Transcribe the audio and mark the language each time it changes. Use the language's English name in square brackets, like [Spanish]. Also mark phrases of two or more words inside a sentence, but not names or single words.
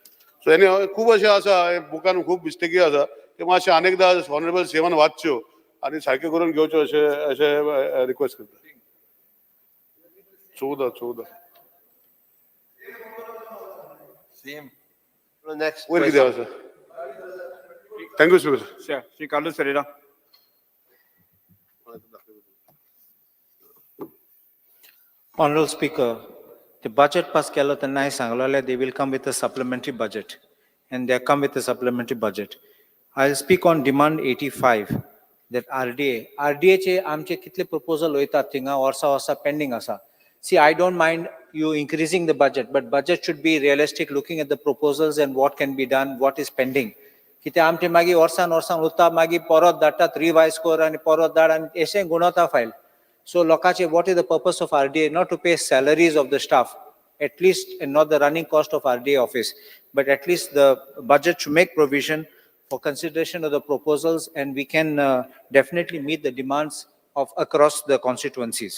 [Konkani] सो एनी खूब अशें आसा बुकान खूब मिस्टेकी आसा ते मातशें अनेकदा ऑनरेबल सेवान वाचच्यो आनी सारके करून घेवच्यो अशें रिक्वेस्ट करता. 14. Next वयर कितें आसा? [English] thank you Speaker. [Konkani] श्री कार्लोस फेरेरा. [English] Honorable Speaker, the budget pass [Konkani] केलो तेन्ना हांवें सांगलेलें [English] they will come with a supplementary budget, and they come with a supplementary budget. I'll speak on demand 85, that [Konkani] RDA चे आमचे कितले proposal वयतात थिंगा वर्सा pending आसा. [English] See, I don't mind you increasing the budget, but budget should be realistic, looking at the proposals and what can be done, what is pending. [Konkani] कित्याक आमचे मागीर वर्सान उरता, मागीर परत धाडटात रिवायज कर आनी परत धाड आनी अशें गुणवता फायल. [English] So lokache, what is the purpose of RDA? Not to pay salaries of the staff, at least, and not the running cost of RDA office, but at least the budget should make provision for consideration of the proposals, and we can definitely meet the demands of across the constituencies.